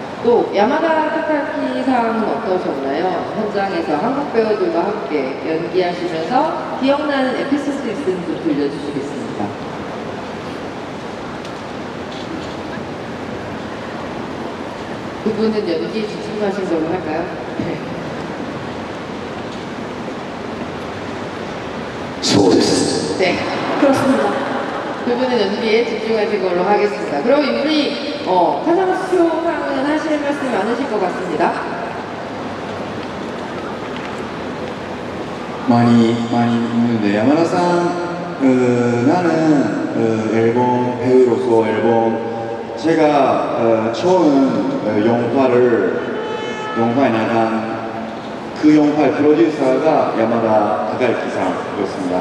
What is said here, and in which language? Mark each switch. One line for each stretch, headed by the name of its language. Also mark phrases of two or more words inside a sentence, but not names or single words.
Korean: 또 야마다 타카키상은 어떠셨나요? 현장에서 한국 배우들과 함께 연기하시면서 기억나는 에피소드 있으면 좀 들려주시겠습니까? 두 분은 연기에 집중하신 걸로 할까요? 네.
Japanese: そうです
Korean: 네. 그렇습니다. 두 분은 연기에 집중하신 걸로 하겠습니다. 그럼 우리 카상쇼상은 하실 말씀이 많으실 것 같습니다. 많이 있는데 야마다さん 나는 앨범 배우로서 제가 처음 영화에 나간 그 영화의 프로듀서가 야마다 타카유키상이었습니다.